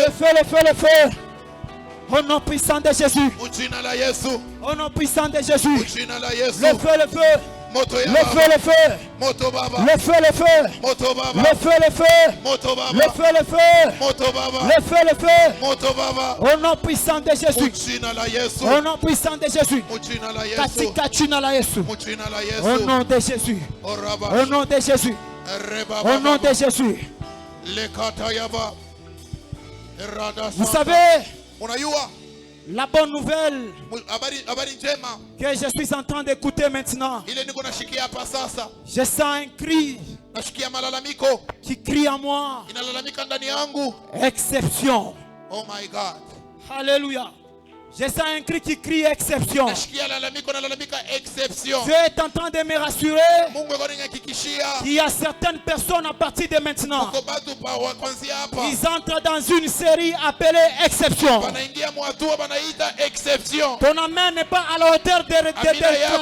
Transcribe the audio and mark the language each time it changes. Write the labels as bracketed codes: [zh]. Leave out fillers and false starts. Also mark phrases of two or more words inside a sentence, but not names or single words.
[fr] le feu, le feu, le feu, au nom puissant de Jésus, au nom puissant de Jésus, le feu, le feu, le feu, le feu, [sw] Moto Baba, [fr] le feu, le feu, [sw] Moto Baba, [fr] le feu, le feu, [sw] Moto Baba, [fr] le feu, le feu, [sw] Moto Baba, [fr] le feu, le feu, [sw] Moto Baba, [fr] au nom puissant de Jésus, au nom puissant de Jésus, [sw] katika jina la Yesu, [fr] au nom de Jésus, au nom de Jésus, au nom de Jésus. Vous savez, la bonne nouvelle que je suis en train d'écouter maintenant, je sens un cri qui crie en moi. Exception. [en] Oh my God. [fr] Alléluia. Je sens un cri qui crie exception. Exception. Dieu est en train de me rassurer qu'il y a certaines personnes à partir de maintenant, ils entrent dans une série appelée exception. Ton amen n'est pas à la hauteur de déclarer.